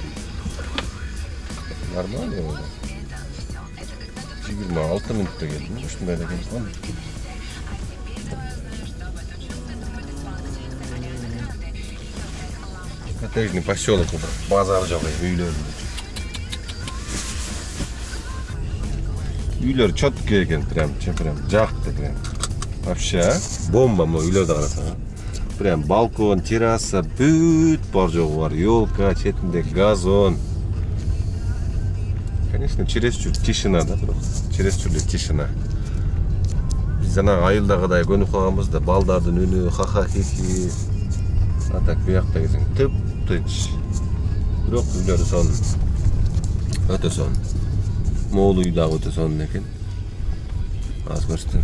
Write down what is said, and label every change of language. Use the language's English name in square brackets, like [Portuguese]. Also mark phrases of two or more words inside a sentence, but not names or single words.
[Russian] Нормально его, [Kyrgyz] да? 26 мүнөттө келдим. Ушундай эле келип калдым. [Russian] Коттеджный поселок, [Kyrgyz] базар жок, үйлөр. Үйлөр чоткий экен, прям жакты прям. [Russian] Вообще, бомба [Kyrgyz] мына үйлөрдө карасаң. Прям балкон, терраса, бүт бар жогу бар. Ёлка, четинде газон. [Russian] Конечно, чересчур тишина да, бирок. Чересчур тишина. [Kyrgyz] Биз жанагы айылдагыдай көнүп калганбыз да, балдардын үнү, ха-ха-хи-хи. А так биякта келсең тып-тыч. Бирок үйлөрү сонун. Өтө сонун. Моол үй дагы өтө сонун экен. Аз көрсөтөм.